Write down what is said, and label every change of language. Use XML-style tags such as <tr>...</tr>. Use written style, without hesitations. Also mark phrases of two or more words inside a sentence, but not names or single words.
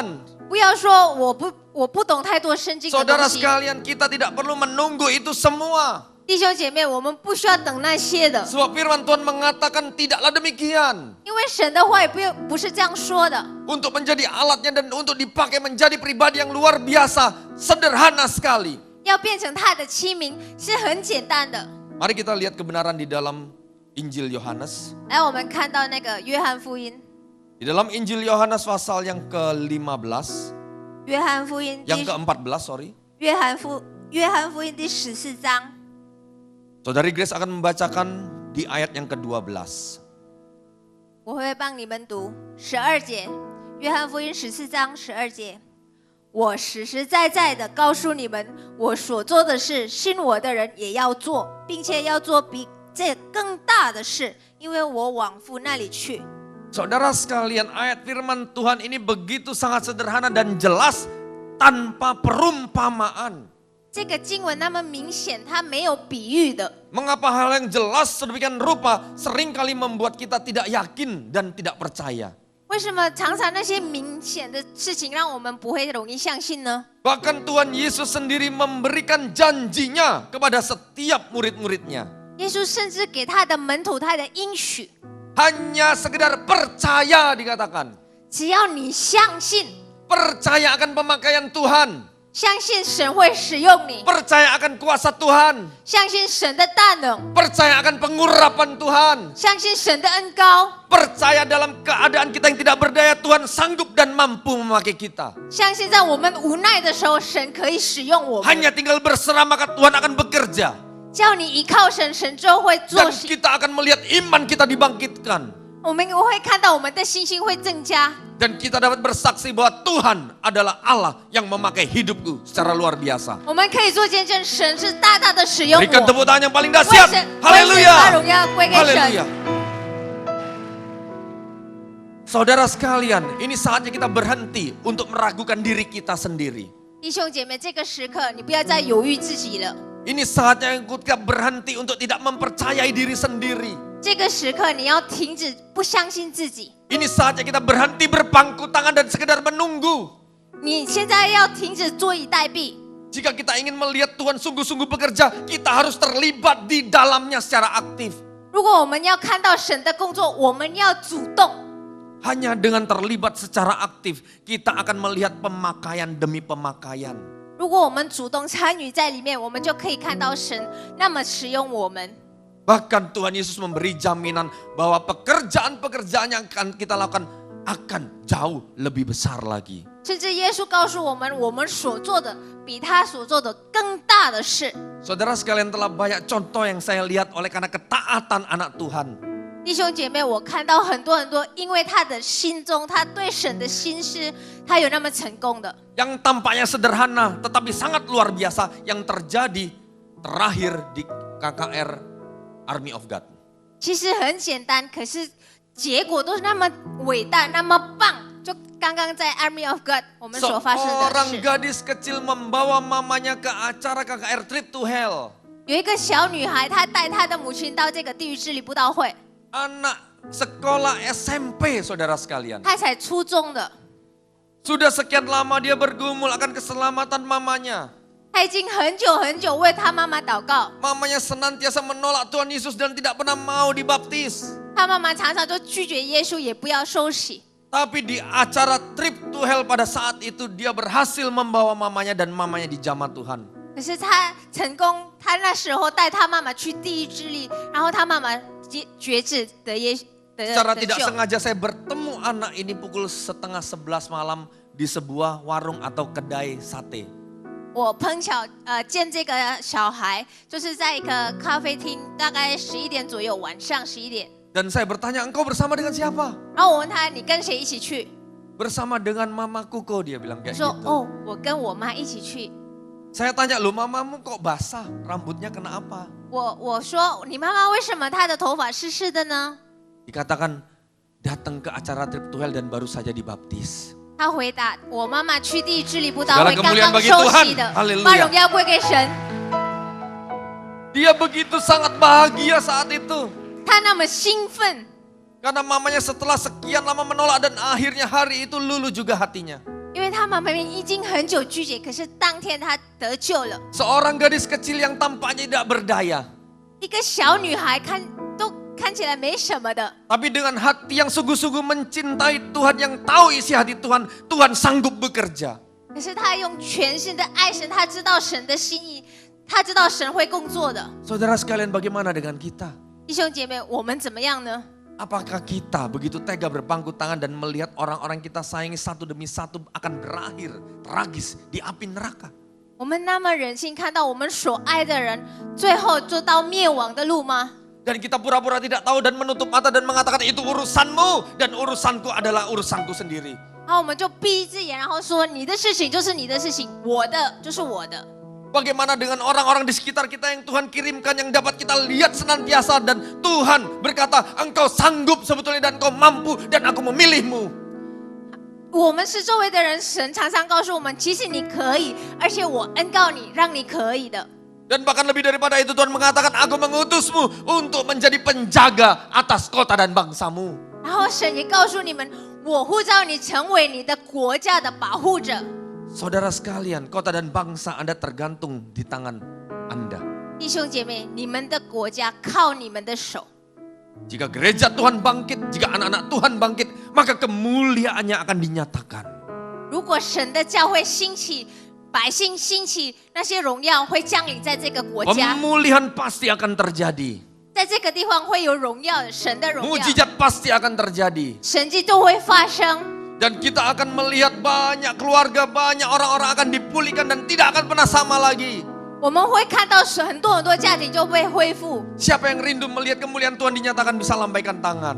<zh>不要说我不懂太多圣经的</zh> <id>Saudara</id> <zh>东西。</zh> <id>sekalian, kita tidak perlu menunggu itu semua.</id> <zh>弟兄姐妹，我们不需要等那些的，</zh> <id>Sebab firman Tuhan mengatakan tidaklah demikian.</id> <zh>因为神的话也不是这样说的。</zh> <id>Untuk menjadi alatnya dan untuk dipakai menjadi pribadi yang luar biasa. Sederhana sekali.</id> <zh>要变成他的器皿是很简单的。</zh> <id>Mari kita lihat kebenaran di dalam Injil Yohanes.</id> <zh>来，我们看到那个约翰福音，</zh> <id>Di dalam Injil Yohanes pasal yang ke-15.</id> <zh>约翰福音</zh> <id>Yang ke-14, sorry.</id> <zh>约翰福音第14章，</zh> <id>Saudari Grace akan membacakan di ayat yang ke-12.</id> <zh>我会帮你们读12节，约翰福音14章12节。我实实在在的告诉你们，我所做的事，信我的人也要做，并且要做比这更大的事，因为我往父那里去。</zh> <id>Saudara sekalian, ayat firman Tuhan ini begitu sangat sederhana dan jelas tanpa perumpamaan.</id> <zh>这个经文那么明显，它没有比喻的。</zh> <id>Mengapa hal yang jelas sedemikian rupa seringkali membuat kita tidak yakin dan tidak percaya?</id> <zh>为为什么常常那些明显的事情让我们不会容易相信呢？</zh> <id>Bahkan Tuhan Yesus sendiri memberikan janjinya kepada setiap murid-muridnya.</id> <zh>耶稣甚至给他的门徒他的应许，</zh> <id>Hanya sekedar percaya dikatakan.</id> <zh>只要你相信，</zh> <id>Percaya akan pemakaian Tuhan.</id> <zh>相信神会使用你，</zh> <id>Percaya akan kuasa Tuhan.</id> <zh>相信神的大能，</zh> <id>Percaya akan pengurapan Tuhan.</id> <zh>相信神的恩膏，</zh> <id>Percaya dalam keadaan kita yang tidak berdaya, Tuhan sanggup dan mampu memakai kita.</id> <zh>相信在我们无奈的时候，神可以使用我们。</zh> <id>Hanya tinggal berserah maka Tuhan akan bekerja.</id> <zh>只要你依靠神，神就会做</zh> <id>Dan</id> <zh>事。</zh> <id>kita akan melihat iman kita dibangkitkan.</id> <zh>我们会看到我们的信心会增加，</zh> <id>Dan kita dapat bersaksi bahwa Tuhan adalah Allah yang memakai hidupku secara luar biasa.</id> <zh>我们可以做见证，神是大大的使用</zh> <id>Berikan</id> <zh>我。</zh> <id>tepuk tangan yang paling</id> <zh>为</zh> <id>dahsyat.</id> <zh>神把</zh> <id>Haleluya.</id> <zh>荣耀归给</zh> <id>Haleluya.</id> <zh>神。</zh> <id>Saudara sekalian, ini saatnya kita berhenti untuk meragukan diri kita sendiri.</id> <zh>弟兄姐妹，这个时刻你不要再犹豫自己了。</zh> <id>Ini saatnya kita berhenti untuk tidak mempercayai diri sendiri.</id> <zh>这个时刻你要停止不相信自己，</zh> <id>Ini saatnya kita berhenti berpangku tangan dan sekedar menunggu.</id> <zh>你现在要停止坐以待毙。</zh> <id>Jika kita ingin melihat Tuhan sungguh-sungguh bekerja, kita harus terlibat di dalamnya secara aktif.</id> <zh>如果我们要看到神的工作，我们要主动。</zh> <id>Hanya dengan terlibat secara aktif, kita akan melihat pemakaian demi pemakaian.</id> <zh>如果我们主动参与在里面，我们就可以看到神那么使用我们。</zh> <id>Bahkan Tuhan Yesus memberi jaminan bahwa pekerjaan-pekerjaan yang akan kita lakukan akan jauh lebih besar lagi.</id> <zh>甚至耶稣告诉我们，我们所做的比他所做的更大的事。</zh> <id>Saudara sekalian, telah banyak contoh yang saya lihat oleh karena ketaatan anak Tuhan.</id> <zh>弟兄姐妹，我看到很多，因为他的心中，他对神的心思，他有那么成功的。</zh> <id>Yang tampaknya sederhana tetapi sangat luar biasa yang terjadi terakhir di KKR Army of God.</id> <zh>其实很简单，可是结果都是那么伟大，那么棒。就刚刚在 Army of God 我们所发生的</zh> <id>Seorang</id> <zh>事，</zh> <id>gadis kecil membawa mamanya ke acara KKR Trip to Hell.</id> <zh>有一个小女孩，她带她的母亲到这个地狱治理布道会，</zh> <id>Anak sekolah SMP, saudara sekalian.</id> <zh>她才初中的，</zh> <id>Sudah sekian lama dia bergumul akan keselamatan mamanya.</id> <zh>她已经很久为她妈妈祷告，</zh> <id>Mamanya senantiasa menolak Tuhan Yesus dan tidak pernah mau dibaptis.</id> <zh>她妈妈常常就拒绝耶稣，也不要受洗。</zh> <id>Tapi di acara Trip to Hell pada saat itu dia berhasil membawa mamanya dan mamanya dijamah Tuhan.</id> <zh>可是她成功，她那时候带她妈妈去地狱治理，然后她妈妈决志</zh> <id>Secara</id> <zh>得</zh> <id>tidak</id> <zh>救。</zh> <id>sengaja saya bertemu anak ini pukul 10:30 malam di sebuah warung atau kedai sate.</id> <zh>我碰巧见这个小孩，就是在一个咖啡厅，大概11点左右，晚上11点。</zh> <id>Dan saya bertanya, engkau bersama dengan siapa?</id> <zh>然后我问他，你跟谁一起去？</zh> <id>Bersama dengan mamaku kok, dia bilang</id> <zh>他</zh> <id>kayak</id> <zh>说，</zh> <id>gitu.</id> <zh>哦，我跟我妈一起去。</zh> <id>Saya tanya, loh mamamu kok basah? Rambutnya kena apa?</id> <zh>我说，你妈妈为什么她的头发湿湿的呢？</zh> <id>Dikatakan datang ke acara Trip to Hell dan baru saja dibaptis.</id> <zh>他回答，我妈妈去地狱治理布道</zh> <id>Segala</id> <zh>会，刚</zh> <id>kemuliaan</id> <zh>刚</zh> <id>bagi</id> <zh>受</zh> <id>Tuhan.</id> <zh>洗的，</zh> <id>Haleluya.</id> <zh>把荣耀归给神。</zh> <id>Dia begitu sangat bahagia saat itu.</id> <zh>他那么兴奋，</zh> <id>Karena mamanya setelah sekian lama menolak dan akhirnya hari itu luluh juga hatinya.</id> <zh>因为他妈妈已经很久拒绝，可是当天他得救了。</zh> <id>Seorang gadis kecil yang tampaknya tidak berdaya.</id> <zh>一个小女孩都看起来没什么的，</zh> <id>Tapi dengan hati yang sungguh-sungguh mencintai Tuhan, yang tahu isi hati Tuhan, Tuhan sanggup bekerja.</id> <zh>可是她用全心的爱神，她知道神的心意，她知道神会工作的。</zh> <id>Saudara sekalian, bagaimana dengan kita?</id> <zh>弟兄姐妹，我们怎么样呢？</zh> <id>Apakah kita begitu tega berpangku tangan dan melihat orang-orang kita sayangi satu demi satu akan berakhir tragis di api neraka?</id> <zh>我们那么忍心看到我们所爱的人最后就到灭亡的路吗？</zh> <id>Dan kita pura-pura tidak tahu dan menutup mata dan mengatakan itu urusanmu dan urusanku adalah urusanku sendiri.</id> <zh>然后我们就闭一只眼，然后说你的事情就是你的事情，我的就是我的。</zh> <id>Bagaimana dengan orang-orang di sekitar kita yang Tuhan kirimkan yang dapat kita lihat senantiasa dan Tuhan berkata engkau sanggup sebetulnya dan engkau mampu dan aku memilihmu.</id> <zh>我们是周围的人，神常常告诉我们，其实你可以，而且我恩告你，让你可以的。</zh> <id>Dan bahkan lebih daripada itu Tuhan mengatakan aku mengutusmu untuk menjadi penjaga atas kota dan bangsamu.</id> <zh>然后神也告诉你们， 我呼召你成为你的国家的保护者。</zh> <id>Saudara sekalian, kota dan bangsa Anda tergantung di tangan Anda.</id> <zh>弟兄姐妹，你们的国家靠你们的手。</zh> <id>Jika gereja Tuhan bangkit, jika anak-anak Tuhan bangkit, maka kemuliaannya akan dinyatakan.</id> <zh>如果神的教会兴起，百姓兴起，那些荣耀会降临在这个国家，</zh> <id>Pemulihan pasti akan terjadi.</id> <zh>在这个地方会有荣耀的，神的荣耀，</zh> <id>Mujizat pasti akan terjadi.</id> <zh>神迹都会发生。</zh> <id>Dan kita akan melihat banyak keluarga, banyak orang-orang akan dipulihkan dan tidak akan pernah sama lagi.</id> <zh>我们会看到很多家庭就被恢复。</zh> <id>Siapa yang rindu melihat kemuliaan Tuhan dinyatakan bisa lambaikan tangan.</id>